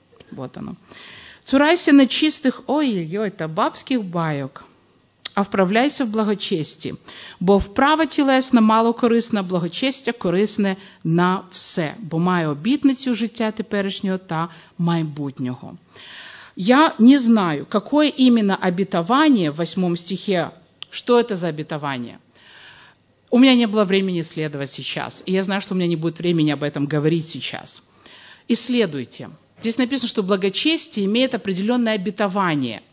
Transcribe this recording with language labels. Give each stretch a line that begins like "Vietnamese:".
Russian: Вот оно. «Цурайся на чистых...» Ой-ой-ой, это бабских баек.
Ukrainian: а вправляйся в благочесті, бо вправа тілесна мало корисна, благочестя корисне на все, бо має обітницю життя теперішнього та майбутнього».
Russian: Я не знаю, какое именно обетование в 8 стихе, что это за обетование. У меня не было времени исследовать сейчас. И я знаю, что у меня не будет времени об этом говорить сейчас. Исследуйте. Здесь написано, что благочестие имеет определенное обетование.